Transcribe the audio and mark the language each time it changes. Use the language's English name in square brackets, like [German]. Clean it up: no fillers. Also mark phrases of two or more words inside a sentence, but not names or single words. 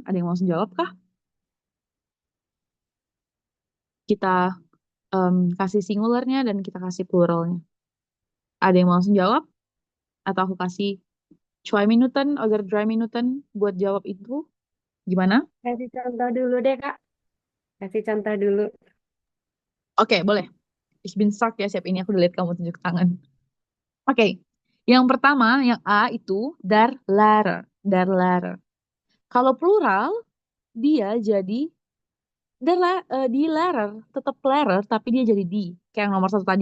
[Indonesian] Ada yang mau langsung jawab kah? Kita kasih singularnya dan kita kasih pluralnya. Ada yang mau langsung jawab? Atau aku kasih [German] 2 Minuten oder 3 Minuten [Indonesian] buat jawab itu? Gimana? Kasih contoh dulu deh, Kak. Kasih contoh dulu. Oke, boleh. [German] Ich bin stark [Indonesian] ya, siap ini aku udah lihat kamu tunjuk tangan. [German] Oke, yang pertama, yang A itu der Lehrer. Der Lehrer. Kalau plural, dia jadi di Lehrer, tetap Lehrer, tapi dia jadi di. Kayak yang nomor 1 tadi.